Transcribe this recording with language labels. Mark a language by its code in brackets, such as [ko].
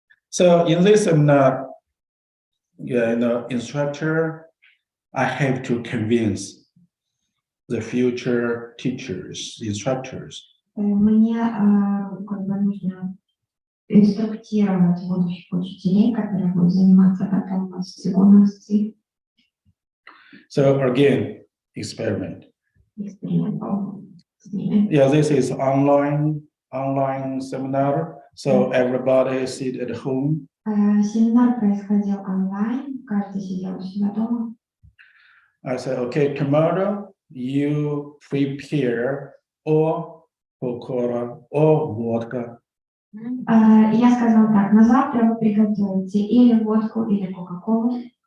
[en] So in this seminar, instructor, I have to convince the future teachers, instructors. [ru] Мне как бы нужно инструктировать будущих учителей, которые будут заниматься потом с цигуном. [en] So again, experiment. [ru] Экспериментом с ними. [en] Yeah, this is online seminar. So everybody sit at home. [ru] Семинар происходил онлайн, каждый сидел у себя дома. [en] I said, okay, tomorrow you prepare or Coca-Cola or vodka. [ru] Я сказала так, на завтра вы приготовите или водку, или кока-колу.